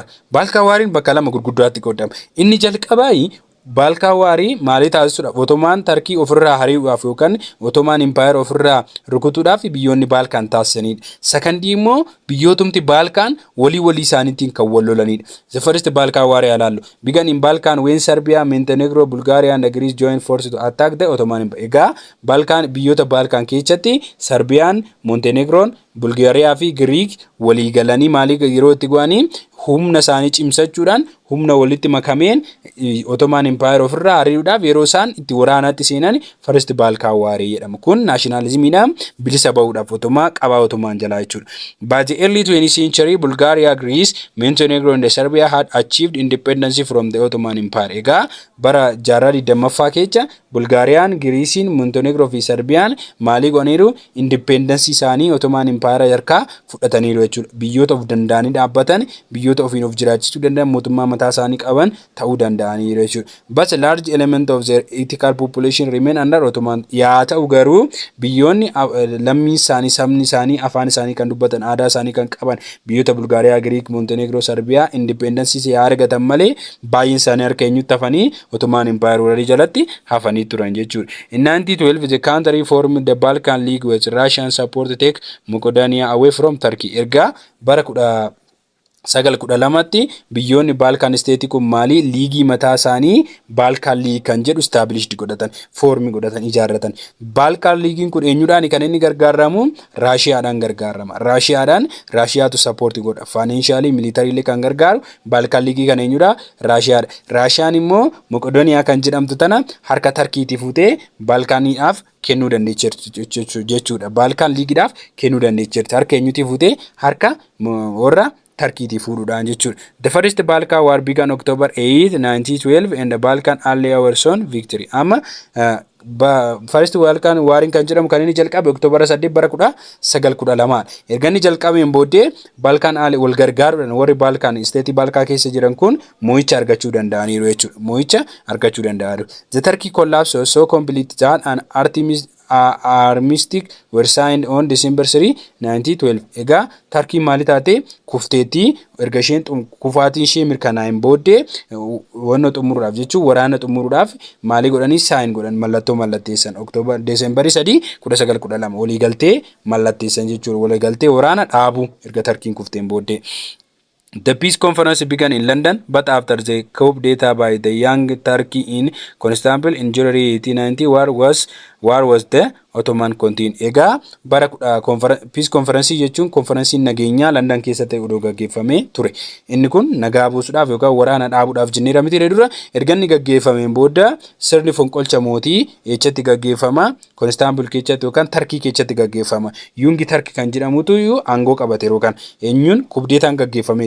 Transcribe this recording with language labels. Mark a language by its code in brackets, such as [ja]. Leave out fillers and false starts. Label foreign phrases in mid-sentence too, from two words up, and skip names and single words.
[om] Balkan Warin bakka lama gurguddaatti qoodama. Inni jalqabaa Balkan War maalii taasisuudha? Ottoman Turkey ofirraa hari'uudhaaf yookaan Ottoman Empire ofirraa rukutuudhaaf biyyoonni Balkan taasisanidha. Sakandii immoo biyyootumti Balkan walii isaaniitiin kan wal lolanidha. [en] The First Balkan War ilaallu. Began in Balkan when Serbia, Montenegro, Bulgaria and Greece joined forces to attack the Ottoman Empire. [om] Egaa Balkan biyyoota Balkan keessatti Serbiyaan, Montenegroon, Bulgaariyaa fi Greek walii galanii maalii yeroo itti go'anii humna isaanii cimsachuudhaan humna walitti makameen Ottoman Empire ofirraa hariiruudhaaf yeroo isaan itti waraanaatti seenan First Balkan War jedhama. Kun nationalismiidhaan bilisa ba'uudhaaf Ottoman jalaa jechuudha. [en] By the early 20th century, Bulgaria, Greece, Montenegro and Serbia had achieved independence from the Ottoman Empire. [om] Egaa bara jaarraa 20ffaa keessa Bulgaariyaan, Greeciin, Montenegro fi Serbiyaan maalii godhaniiru independence isaanii Ottoman Empire harkaa fudhataniiru jechuudha. Biyyoota of danda'anii dhaabbatan biyyoota ofiin of jiraachisuu danda'an mootummaa mataa isaanii qaban ta'uu danda'aniiru jechuudha. [en] But a large element of their ethical population remain under Ottoman. [om] Yaa ta'u garuu biyyoonni lammii isaanii, sabni isaanii, afaan isaanii kan dubbatan, aadaa isaanii kan qaban biyyoota Bulgaariyaa, Greek, Montenegro, Serbiyaa independence yaa argatan malee baay'een isaanii harka eenyutti hafanii Ottoman Empire warri jalatti hafanii turan jechuudha. [en] In 1912 the country formed the Balkan League with Russian support to take Macedonia away from Turkey. [om] Erga bara 1912tti biyyoonni Balkan State kun maalii liigii mataa isaanii Balkan League kan jedhu established godhatan, form godhatan, ijaarratan. Balkan League kun eenyudhaan kan inni gargaaramu? Raashiyaadhaan gargaarama. Raashiyaatu support godha. [en] Financially, militarily [om] kan gargaaru Balkan League kan eenyudha? Raashiyaadha. Raashiyaan immoo Macedonia kan jedhamtu tana harka Turkiitii fuutee Balkaniidhaaf kennuu dandeecheerti jechuudha. Balkan Leagueidhaaf kennuu dandeecheerti. Harka eenyutii fuutee? Harka warra Turkey fuudhuudhaan jechuudha. [en] The First Balkan War began October 8, 1912 and the Balkan Ally were soon victory. [om] Amma First Balkan War kan jedhamu kan inni jalqabe October 8 bara 1912. Erga inni jalqabeen booddee Balkan Ally wal gargaaruudhaan warri Balkan State Balkan keessa jiran kun mo'icha argachuu danda'aniiru jechuudha. Mo'icha argachuu danda'aniiru. [en] The Turkey collapse was so complete that an armistice were signed on December 3, 1912. [om] Egaa Turkey maali taate kufteetti erga isheen kufaatiin ishee mirkanaa'een booddee wanna xumuruudhaaf jechuun waraana xumuruudhaaf maalii godhanii sign godhan mallattoo mallatteessan October December 3, 1912 walii galtee mallatteessan jechuudha. Walii galtee waraana dhaabu erga Turkey kufteen booddee. [en] The peace conference began in London, but after the coup d'etat by the young Turkey in Constantinople in January 1890, war was the Ottoman continued. [om] Egaa bara [en] peace conference [om] jechuun konferensiin nageenyaa London keessatti odoo gaggeeffamee ture. Inni kun nagaa buusuudhaaf yookaan waraana dhaabuudhaaf jenneera miti dura erga inni gaggeeffameen booda sirni fonqolcha mootii eessatti gaggeeffama? Constantinople keessatti yookaan Turkey keessatti gaggeeffama. Yungi Turkey kan jedhamutu aangoo qabate yookaan eenyuun kubdeetaan gaggeeffameeti.